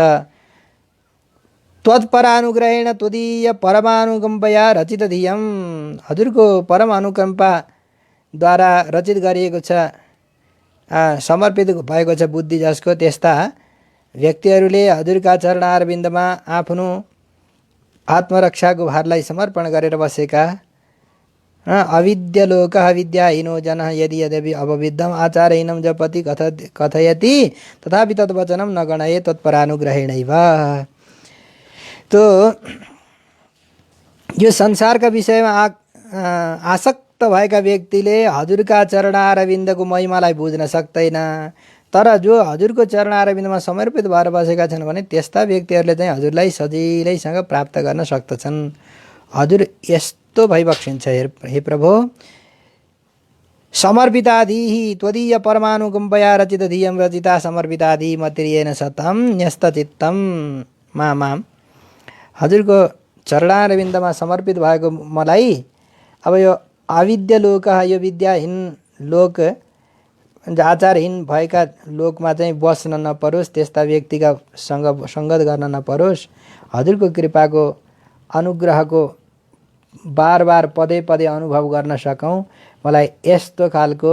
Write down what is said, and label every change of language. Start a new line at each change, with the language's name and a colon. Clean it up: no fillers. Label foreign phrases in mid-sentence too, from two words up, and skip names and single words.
Sanskrit: त्वत्परानुग्रहेण त्वदीय परमानुकम्पया रचित धियम,
Nepali: हजुरको परम अनुकम्पाद्वारा रचित गरिएको छ, समर्पित भएको छ बुद्धि जसको, त्यस्ता व्यक्तिहरूले हजुरका चरणारविन्दमा आफ्नो आत्मरक्षाको भारलाई समर्पण गरेर बसेका।
Sanskrit: अविद्यलोकः विद्याहीनो जनः यदि यद्यपि अवविद्धम् आचारहीनं जपति कथयति तथापि तद्वचनं न गणये तत्परानुग्रहेणैव।
Nepali: तो यो संसारका विषयमा आसक्त भएका व्यक्तिले हजुरका चरणारविन्दको महिमालाई बुझ्न सक्दैन, तर जो हजुरको चरणारविन्दमा समर्पित भएर बसेका छन् भने त्यस्ता व्यक्तिहरूले चाहिँ हजुरलाई सजिलैसँग प्राप्त गर्न सक्दछन्। हजुर यस्तो भइबक्सिन्छ। हे प्रभु,
Sanskrit: समर्पिताधिः त्वदीय परमानुकम्पया रचित धियं रचिता समर्पिताधिः मतिर्येन सतं न्यस्तचित्तं माम।
Nepali: हजुरको चरणारविन्दमा समर्पित भएको मलाई अब यो अविद्य लोक, यो विद्याहीन लोक, आचारहीन भएका लोकमा चाहिँ बस्न नपरोस्, त्यस्ता व्यक्तिका सङ्गत गर्न नपरोस्। हजुरको कृपाको अनुग्रहको बार बार
Sanskrit: पदे पदे
Nepali: अनुभव गर्न सकौँ, मलाई यस्तो खालको